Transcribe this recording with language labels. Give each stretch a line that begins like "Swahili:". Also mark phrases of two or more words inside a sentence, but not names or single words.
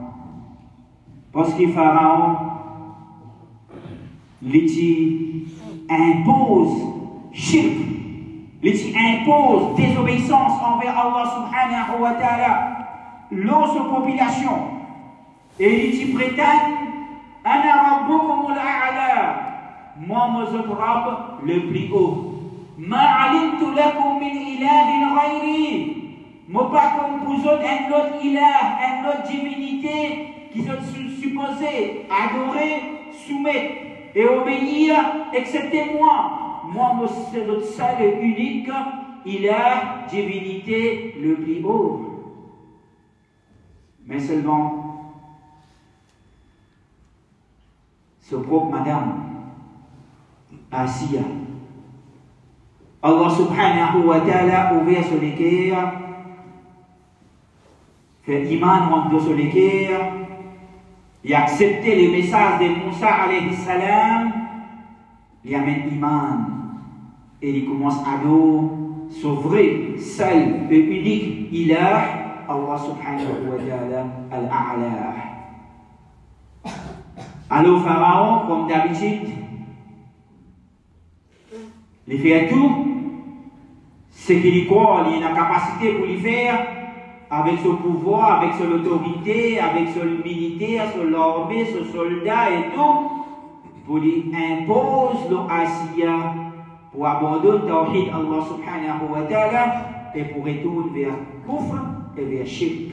French: Parce que pharaon, il impose shirk, il impose désobéissance envers Allah
Arabic: سبحانه وتعالى,
French: l'autre population, et il prétend
Arabic: أنا ربكم الأعلى,
French: moi mon Rab le plus haut.
Arabic: ما علمت لكم من إله غيري,
French: moi pas comme vous autres un autre ilah, une autre divinité qui sont supposés adorer, soumettre et obéir, excepté moi. Moi, c'est notre seul et unique ilah, divinité le plus haut. Mais seulement, ce propre madame, Asiya, Allah
Arabic: سبحانه وتعالى
French: ouvert sur les cœurs, fait iman rentre sur les cœurs, il a accepté les messages de Moussa
Arabic: عليه السلام,
French: il amène iman et il commence à adorer ce vrai, seul et unique ilah,
Arabic: الله سبحانه وتعالى الأعلى.
French: Alors Pharaon, comme d'habitude, il fait tout ce qu'il croit, il a la capacité pour le faire, avec son pouvoir, avec son autorité, avec son militaire, son armée, son soldat et tout, pour lui imposer l'Asiya pour abandonner
Arabic: توحيد الله سبحانه وتعالى
French: et pour retourner vers Kufr et vers Shirk.